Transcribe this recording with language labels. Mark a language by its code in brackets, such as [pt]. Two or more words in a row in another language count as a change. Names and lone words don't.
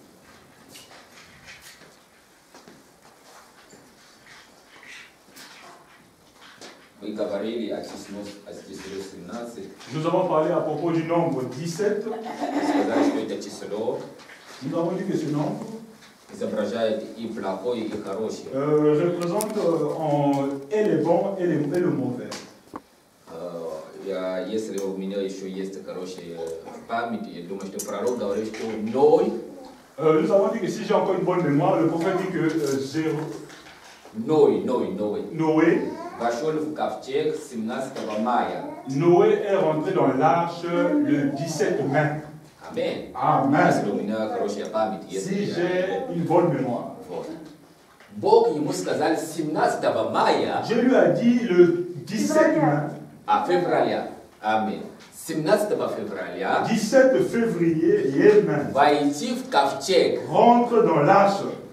[fr] Nous avons parlé à propos du nombre 17. Nous avons dit que ce nombre représente et les bons et le mauvais. [ru] Если у меня еще есть хорошая память, я думаю, что пророк говорит, что Ной. [fr] Nous avons dit que si j'ai encore une bonne mémoire, le prophète dit que Noé [ru] вошел в ковчег 17 мая. [fr] Noé est rentré dans l'arche le 17 mai. Amen. Amen. [ru] Если у меня хорошая память, [fr] si j'ai une bonne mémoire. [ru] Вот. Бог ему сказал 17 мая. [fr] Dieu lui a dit le 17 mai. [ru] Февраля. Аминь. 17 февраля. [fr] 17 février, Amen. [ru] Войти в ковчег. [fr] Rentre dans l'arche.